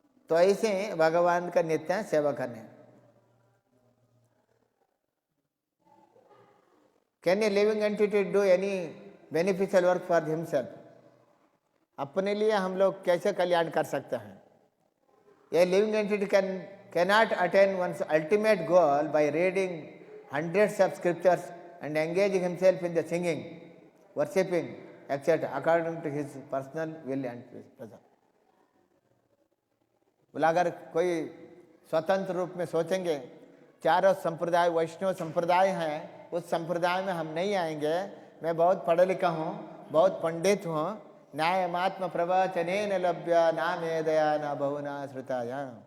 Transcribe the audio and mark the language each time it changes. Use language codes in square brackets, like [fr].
[hi] तो ऐसे भगवान का नित्य सेवा करने। [en] Can a living entity do any beneficial work for himself? [hi] अपने लिए हम लोग कैसे कल्याण कर सकते हैं? [en] A living entity cannot attain one's ultimate goal by reading hundreds of scriptures and engaging himself in the singing, worshipping, etc. according to his personal will and pleasure. [hi] बोला अगर कोई स्वतंत्र रूप में सोचेंगे, चारों संप्रदाय वैष्णव संप्रदाय हैं, उस संप्रदाय में हम नहीं आएंगे। मैं बहुत पढ़ा लिखा हूँ, बहुत पंडित हूँ, [sa] न्यायमात्म प्रवचनेन लभ्य नामे दया न बहुना श्रुताया।